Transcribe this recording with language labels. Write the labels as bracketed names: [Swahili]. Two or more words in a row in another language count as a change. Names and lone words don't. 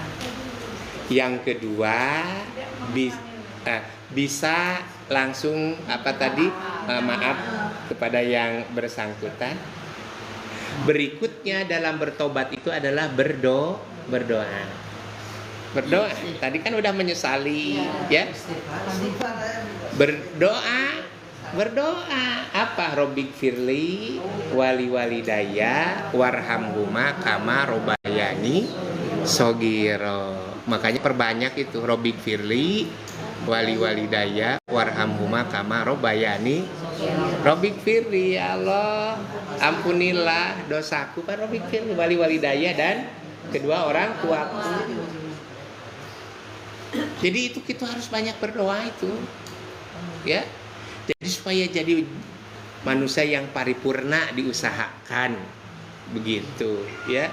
[Indonesian] Yang kedua bisa langsung maaf kepada yang bersangkutan. Berikutnya dalam bertobat itu adalah berdoa. Tadi kan udah menyesali ya. Berdoa apa? [Arabic] رب اغفر لي ولوالدي وارحمهما كما ربياني صغيرا. [Indonesian] Makanya perbanyak itu [Arabic] رب اغفر لي ولوالدي وارحمهما كما ربياني. رب اغفر لي, [Indonesian] ya Allah ampunilah dosaku. Kan [Arabic] رب اغفر لي ولوالدي [Indonesian] dan kedua orang tuaku. Jadi itu kita harus banyak berdoa itu, ya. Jadi supaya jadi manusia yang paripurna diusahakan begitu, ya.